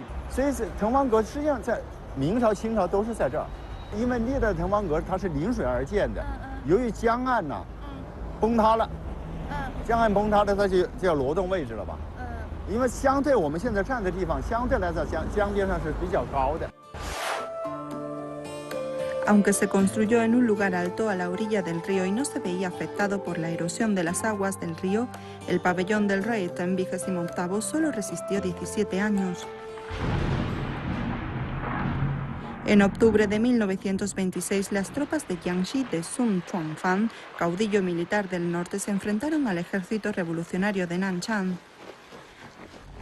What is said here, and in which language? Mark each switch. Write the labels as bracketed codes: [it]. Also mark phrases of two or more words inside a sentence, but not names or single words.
[zh] 所以滕王阁实际上在明朝、清朝都是在这儿，因为历代滕王阁它是临水而建的，由于江岸呢崩塌了。江岸崩塌的，它就要挪动位置了吧？因为相对我们现在站的地方，相对来讲江边上是比较高的。 [es] Aunque se construyó en un lugar alto a la orilla del río y no se veía afectado por la erosión de las aguas del río, el pabellón del rey Tang 28 solo resistió 17 años. En octubre de 1926, las tropas de Jiangxi de Sun Chuanfang, caudillo militar del norte, se enfrentaron al ejército revolucionario de Nanchang.